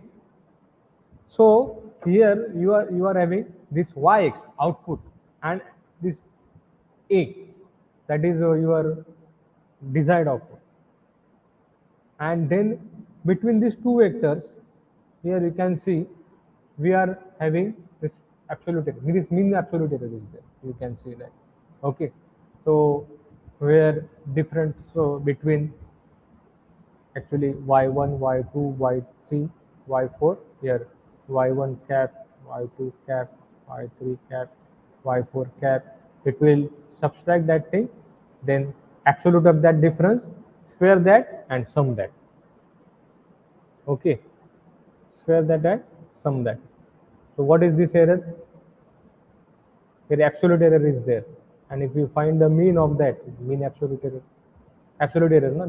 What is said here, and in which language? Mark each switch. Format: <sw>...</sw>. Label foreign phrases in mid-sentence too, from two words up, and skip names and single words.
<en>So here you are having this yx output and this a, that is your desired output, and then between these two vectors here you can see we are having this absolute error, this mean absolute error is there, you can see that. Okay, so where different, so between actually y1, y2, y3, y4, here y1 cap, y2 cap, y3 cap, y4 cap, it will subtract that thing, then absolute of that difference, square that and sum that. Okay, square that and sum that. So what is this error? The absolute error is there, and if you find the mean of that, mean absolute error, no?</en>